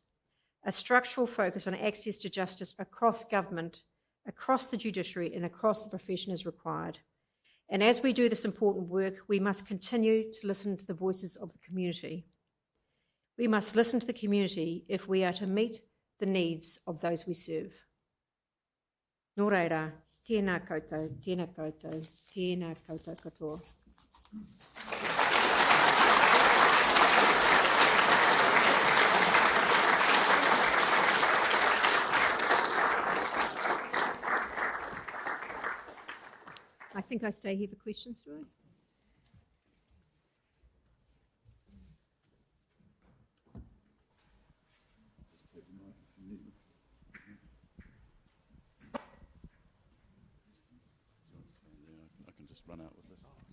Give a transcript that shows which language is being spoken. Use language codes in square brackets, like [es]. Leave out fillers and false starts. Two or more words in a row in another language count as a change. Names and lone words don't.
[en] A structural focus on access to justice across government, across the judiciary, and across the profession is required. And as we do this important work, we must continue to listen to the voices of the community. We must listen to the community if we are to meet the needs of those we serve. [mi] Nō reira, tēnā koutou, tēnā koutou, tēnā koutou katoa. [en] I think I stay here for questions, do I? I can just run out with this.